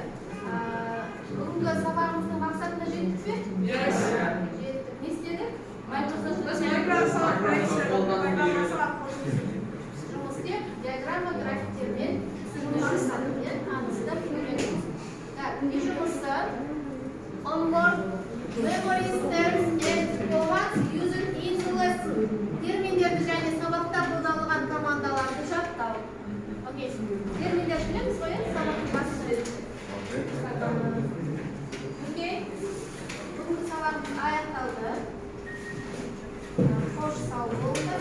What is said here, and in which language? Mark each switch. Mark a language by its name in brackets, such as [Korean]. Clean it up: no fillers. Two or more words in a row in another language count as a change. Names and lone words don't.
[Kazakh] Бүгінгі сабағымыздың мақсатына жеттік пе? Жеттік. Не істедік? Microsoft жұмыс істеп, диаграмма, графиктермен, түсіріліммен таныстық үйренеміз. Не жұмысы? [English] Onboard memories, terms and commands used in the lesson. [Kazakh] Терминдерді және сабақта қолданылған командаларды жаттау. Окей. Терминдер білеміз ғой, сабақтың басында. Окей. Бүгінгі сабағымыз аяқталды. Қош сау болыңдар.